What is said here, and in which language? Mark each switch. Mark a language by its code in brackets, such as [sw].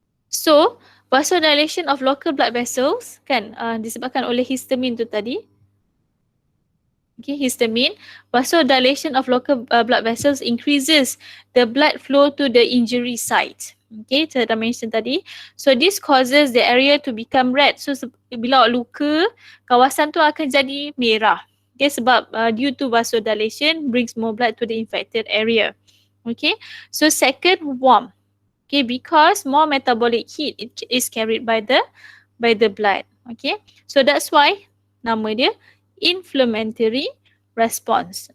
[en] So, vasodilation of local blood vessels kan [ms] disebabkan oleh histamine tu tadi. [en] Okay, histamine. Vasodilation of local blood vessels increases the blood flow to the injury site. [ms] Okay, saya dah mention tadi. [en] So this causes the area to become red. [ms] So bila awak luka, kawasan tu akan jadi merah. [en] Okay, sebab due to vasodilation brings more blood to the infected area. Okay, so second, warm. Okay, because more metabolic heat is carried by the blood. Okay, so that's why [ms] nama dia [en] inflammatory response.